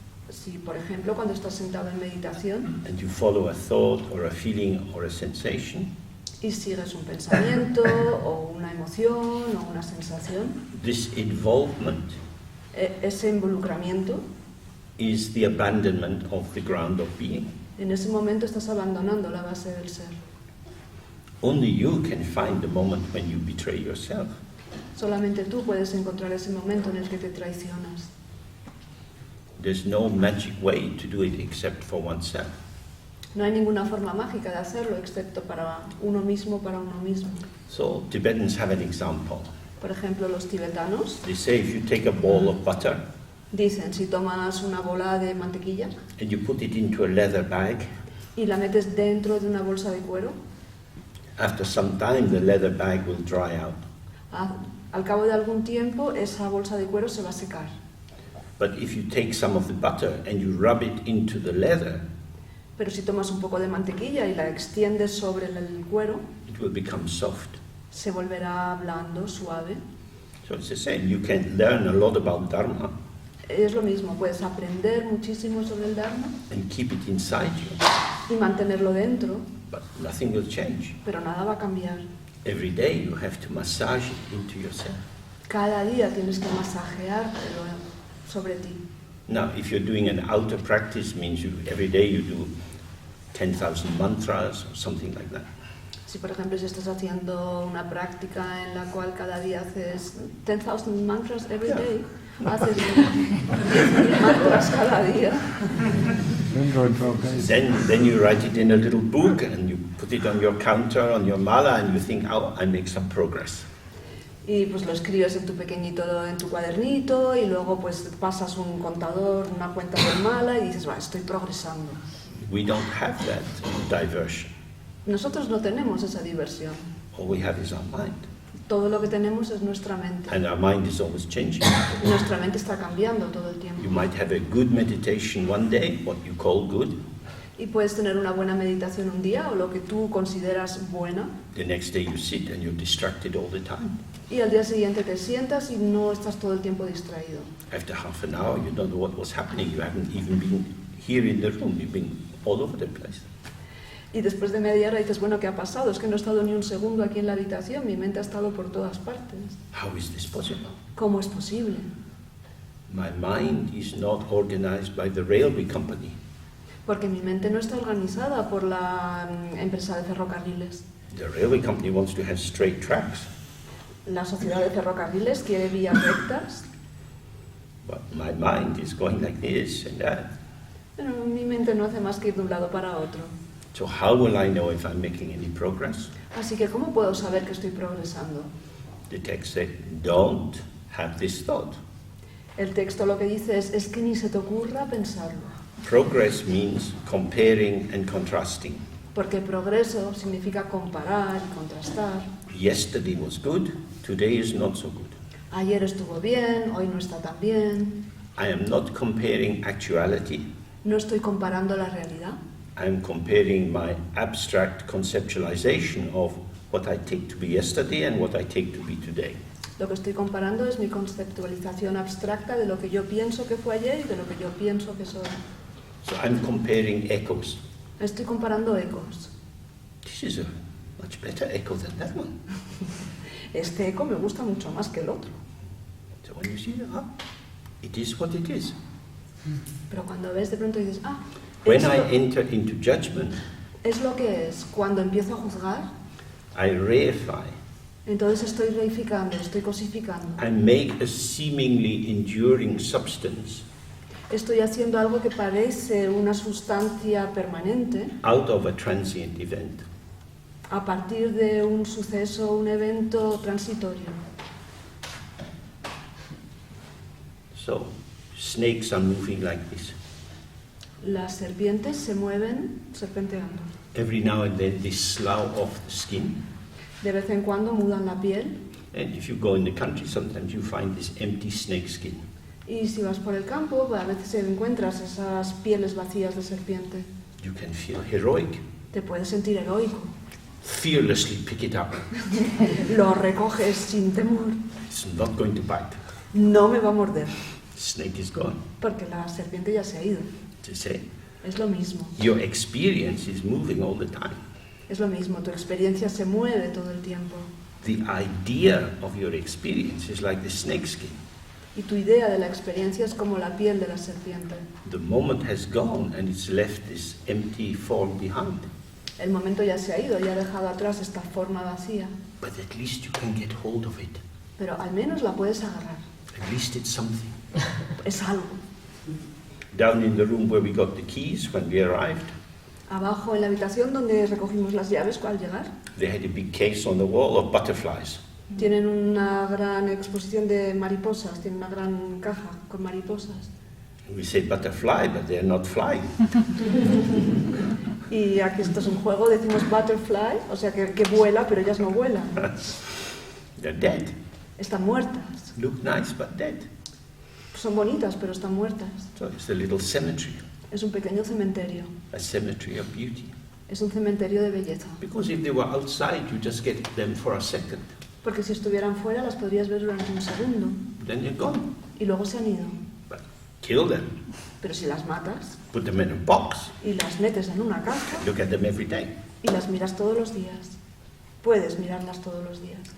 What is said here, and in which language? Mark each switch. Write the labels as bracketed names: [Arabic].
[Spanish] Si, por ejemplo, cuando estás sentado en meditación [English] and you follow a thought or a feeling or a sensation, [Spanish] y sigues un pensamiento o una emoción o una sensación, [English] this involvement [Spanish] ese involucramiento, [English] is the abandonment of the ground of being. [Spanish] en ese momento estás abandonando la base del ser. [English] Only you can find the moment when you betray yourself. [Spanish] Solamente tú puedes encontrar ese momento en el que te traicionas. [English] There's no magic way to do it except for oneself. [Spanish] No hay ninguna forma mágica de hacerlo excepto para uno mismo, [English] So Tibetans have an example. [Spanish] Por ejemplo, los tibetanos [English] They say if you take a ball of butter [Spanish] dicen, si tomas una bola de mantequilla [English] and you put it into a leather bag, [Spanish] y la metes dentro de una bolsa de cuero, [English] after some time the leather bag will dry out. [Spanish] al cabo de algún tiempo esa bolsa de cuero se va a secar. [English] But if you take some of the butter and you rub it into the leather, [Spanish] Pero si tomas un poco de mantequilla y la extiendes sobre el cuero, [English] it will become soft. [Spanish] se volverá blando, suave. [English] So it's the same. You can learn a lot about Dharma [Spanish] Es lo mismo, puedes aprender muchísimo sobre el Dharma [English] and keep it inside you, [Spanish] y mantenerlo dentro, [English] but nothing will change. [Spanish] pero nada va a cambiar. [English] Every day you have to massage it into yourself. [Spanish] Cada día tienes que masajeártelo sobre ti. [English] Now, if you're doing an outer practice, means every day you do 10,000 mantras or something like that. [Spanish] Si por ejemplo si estás haciendo una práctica en la cual cada día haces 10,000 mantras [English] every day, [Spanish] haces 10,000 mantras cada día, [English] Then you write it in a little book and you put it on your counter, on your mala, and you think, oh, I make some progress. [Spanish] y pues lo escribes en tu pequeñito, en tu cuadernito, y luego pues pasas un contador, una cuenta del mala y dices, va, estoy progresando. [English] We don't have that diversion. [Spanish] Nosotros no tenemos esa diversión. [English] All we have is our mind. [Spanish] Todo lo que tenemos es nuestra mente. [English] And our mind is always changing. [Spanish] Nuestra mente está cambiando todo el tiempo. [English] You might have a good meditation one day, what you call good. [Spanish] Y puedes tener una buena meditación un día o lo que tú consideras buena. [English] The next day you sit and you're distracted all the time. [Spanish] Y al día siguiente te sientas y no estás todo el tiempo distraído. [English] After half an hour, you don't know what was happening. You haven't even been here in the room. You've been all over the place. [Spanish] Y después de media hora dices, bueno, ¿qué ha pasado? Es que no he estado ni un segundo aquí en la habitación, mi mente ha estado por todas partes. [English] How is this possible? [Spanish] ¿Cómo es posible? [English] My mind is not organized by the railway company. [Spanish] Porque mi mente no está organizada por la empresa de ferrocarriles. [English] The railway company wants to have straight tracks, [Spanish] La sociedad de ferrocarriles quiere vías rectas, [English] but my mind is going like this and that. [Spanish] pero mi mente no hace más que ir de un lado para otro. [English] So how will I know if I'm making any progress? [Spanish] Así que, ¿cómo puedo saber que estoy progresando? [English] The text said, don't have this thought. [Spanish] El texto lo que dice es que ni se te ocurra pensarlo. [English] Progress means comparing and contrasting. [Spanish] Porque progreso significa comparar y contrastar. [English] Yesterday was good, today is not so good. [Spanish] Ayer estuvo bien, hoy no está tan bien. [English] I am not comparing actuality. [Spanish] No estoy comparando la realidad. [English] I am comparing my abstract conceptualization of what I take to be yesterday and what I take to be today. [Spanish] Lo que estoy comparando es mi conceptualización abstracta de lo que yo pienso que fue ayer y de lo que yo pienso que soy. [English] So I'm comparing echoes. [Spanish] Estoy comparando ecos. [English] This is a much better echo than that one. [Spanish] Este eco me gusta mucho más que el otro. [English] So when you see, it is what it is. [Spanish] Pero cuando ves de pronto dices, [English] When I enter into judgment, [Spanish] es lo que es. Cuando empiezo a juzgar, [English] I reify. [Spanish] entonces estoy reificando, estoy cosificando. [English] I make a seemingly enduring substance [Spanish] Estoy haciendo algo que parece una sustancia permanente [English] out of a transient event. [Spanish] a partir de un suceso, un evento transitorio. [English] So snakes are moving like this. [Spanish] Las serpientes se mueven serpenteando. [English] Every now and then they slough off the skin. [Spanish] De vez en cuando mudan la piel. [English] And if you go in the country, sometimes you find this empty snake skin. [Spanish] Y si vas por el campo, a veces encuentras esas pieles vacías de serpiente. [English] You can feel heroic. [Spanish] Te puedes sentir heroico. [English] Fearlessly pick it up. [Spanish] Lo recoges sin temor. [English] It's not going to bite. [Spanish] No me va a morder, [English] Snake is gone. [Spanish] porque la serpiente ya se ha ido. [English] To say, [Spanish] Es lo mismo. [English] your experience is moving all the time. [Spanish] Es lo mismo. Tu experiencia se mueve todo el tiempo. [English] The idea of your experience is like the snake skin. [Spanish] Y tu idea de la experiencia es como la piel de la serpiente. [English] The moment has gone and it's left this empty form behind. [Spanish] El momento ya se ha ido, ya ha dejado atrás esta forma vacía. [English] But at least you can get hold of it. [Spanish] Pero al menos la puedes agarrar. [English] At least it's something. [Spanish] Es algo. [English] Down in the room where we got the keys when we arrived, [Spanish] Abajo en la habitación donde recogimos las llaves al llegar, [English] they had a big case on the wall of butterflies. [Spanish] tienen una gran exposición de mariposas, tienen una gran caja con mariposas. [English] And we say butterfly, but they're not flying. [Spanish] Y aquí esto es un juego, decimos butterfly, o sea que vuela, pero ellas no vuelan. [English] They're dead. [Spanish] Están muertas. [English] Look nice, but dead. [Spanish] Son bonitas, pero están muertas. [English] So it's a little cemetery, [Spanish] Es un pequeño cementerio. [English] a cemetery of beauty. [Spanish] Es un cementerio de belleza. [English] Because if they were outside, you just get them for a second. [Spanish] Porque si estuvieran fuera las podrías ver durante un segundo [English] Then they're gone. [Spanish] y luego se han ido. [English] But kill them, [Spanish] Pero si las matas [English] put them in a box, [Spanish] y las metes en una caja [English] look at them every day. [Spanish] y las miras todos los días, puedes mirarlas todos los días.